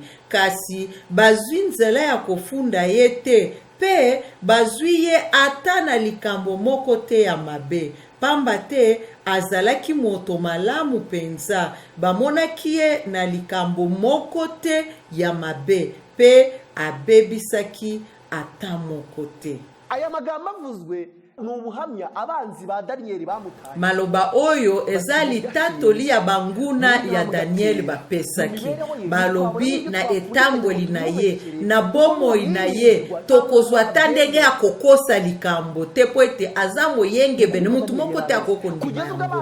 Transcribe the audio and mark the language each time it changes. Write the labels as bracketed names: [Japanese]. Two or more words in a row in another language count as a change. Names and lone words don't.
[Lingala] Kasi bazwi nzela ya kofunda ye te pe bazwi ye ata na likambo moko te ya mabe. Pamba te azalaki moto malamu penza, bamonaki ye na likambo moko te ya mabe pe abebisaki ata moko te. [Kinyarwanda] Aya magambo avuzwe ni ubuhamya abanzi ba Daniel bamutaye. [Lingala] Maloba oyo eza litatoli ya banguna ya Daniel bapesaki. Balobi na etamboli na ye, na bomoi na ye, tokozwa ta ndenge ya kokosa likambo te po ete aza moyenge bene mutu moko te akoko ndima yango.